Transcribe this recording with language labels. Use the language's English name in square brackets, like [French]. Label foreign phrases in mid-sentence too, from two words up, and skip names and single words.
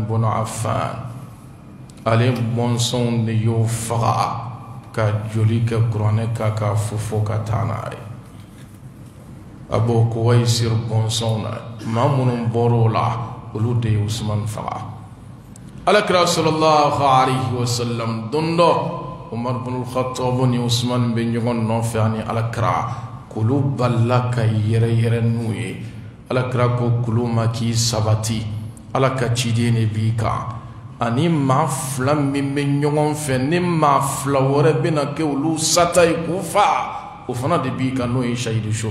[Bambara] ibn Affan ale bɔnsɔnw de y'o faga ka joli kɛ kuranɛ kan ka fofo ka taa n'a ye Abu Kuwaisir bɔnsɔnw na maa minnu bɔr'o la olu de ye Usman faga alakira [Arabic] صلى الله عليه وسلم [Bambara] don dɔ Umar ibn al-Khattab ni Usman bɛ ɲɔgɔn nɔfɛ ani alakira k'olu balila ka yɛrɛ n'u ye alakira ko k'olu ma k'i sabati ala ka ciden de b'i kan ani maa fila min bɛ ɲɔgɔn fɛ ni maa fila wɛrɛ bɛna kɛ olu sata ye k'u fa o fana de b'i kan n'o ye shahidu su